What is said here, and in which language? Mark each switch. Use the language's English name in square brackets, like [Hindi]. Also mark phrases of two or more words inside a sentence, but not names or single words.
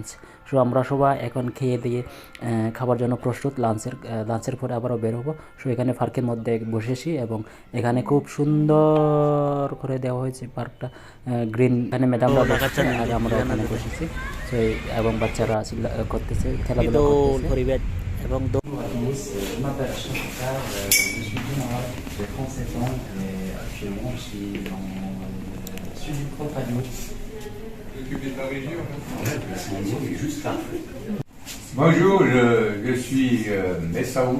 [Bangla] সো আমরা সবাই এখন খেয়ে দিয়ে খাবার জন্য প্রস্তুত। লাঞ্চের পরে আবারও বের হবো। সো এখানে পার্কের মধ্যে বসেছি এবং এখানে খুব সুন্দর করে দেওয়া হয়েছে পার্কটা, গ্রিন। এখানে ম্যাডামরা বসেছে আর আমরা এখানে বসেছি। তো এবং বাচ্চারা করতেছে, খেলাধুলা করতেছে এবং [French] Je m'appelle Chantal, je suis général, j'ai 37 ans et actuellement je suis dans le sud du Propadio. Occupé de la région. C'est un niveau qui est juste là. Bonjour, je suis Messaoud.